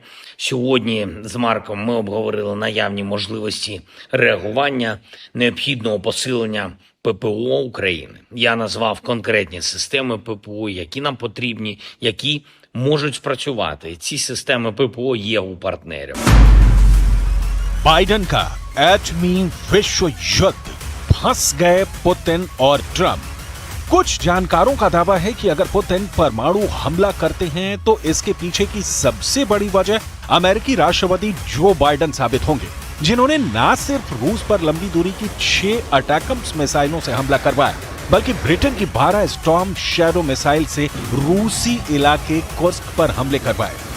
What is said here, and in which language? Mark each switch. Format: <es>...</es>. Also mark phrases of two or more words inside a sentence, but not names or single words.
<uk>Сьогодні з Марком ми обговорили наявні можливості реагування, необхідного посилення ППО України. Я назвав конкретні системи ППО, які нам потрібні, які можуть спрацювати. Ці системи ППО є у партнерів.</uk> <hi>बाइडेन का एटमी विश्व युद्ध, फंस गए पुतिन और ट्रंप। कुछ जानकारों का दावा है कि अगर पुतिन परमाणु हमला करते हैं तो इसके पीछे की सबसे बड़ी वजह अमेरिकी राष्ट्रपति जो बाइडेन साबित होंगे, जिन्होंने न सिर्फ रूस पर लंबी दूरी की 6 अटैकम्स मिसाइलों से हमला करवाया, बल्कि ब्रिटेन की 12 स्टॉर्म शैडो मिसाइल से रूसी इलाके कुर्स्क पर हमले करवाए।</hi>